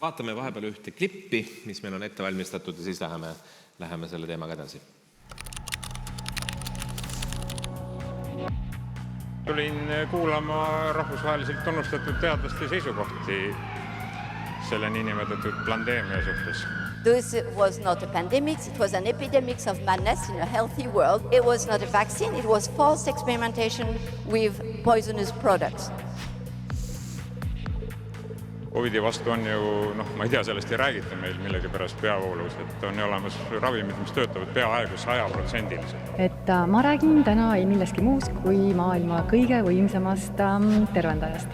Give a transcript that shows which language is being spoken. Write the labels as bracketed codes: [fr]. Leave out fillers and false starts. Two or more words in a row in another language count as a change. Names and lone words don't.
[et] Vaatame vahepeal ühte klippi, mis meil on ette valmistatud ja siis läheme selle teemaga edasi. Tulin kuulama rahvusvaheliselt tunnustatud teadlaste seisukohti selle niinimetatud pandeemia suhtes. [en] This was not a pandemic, it was an epidemic of madness in a healthy world. It was not a vaccine, it was false experimentation with poisonous products. [et] COVIDi vastu on ju, ma ei tea, sellest ei räägita meil millegi pärast peavoolus, et on olemas ravimid, mis töötavad peaaegu 100%. Et ma räägin täna ei millestki muust kui maailma kõige võimsamast tervendajast.